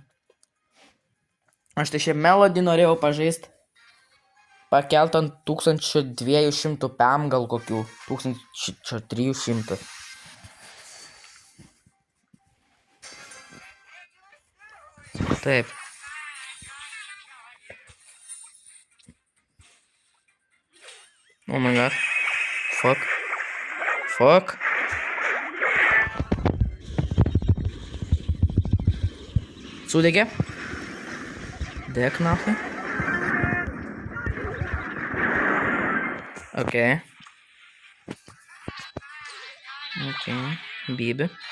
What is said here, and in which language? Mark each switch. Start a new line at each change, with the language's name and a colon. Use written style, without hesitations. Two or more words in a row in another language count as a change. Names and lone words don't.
Lithuanian: Aš tai šią Melody norėjau pažaisti. Pakelt ant 1200 PM gal kokių. 1300. Taip.
English: Oh my god. Fuck. Fuck.
Lithuanian: Sudegė. Dek nafai. Okay. Bibi.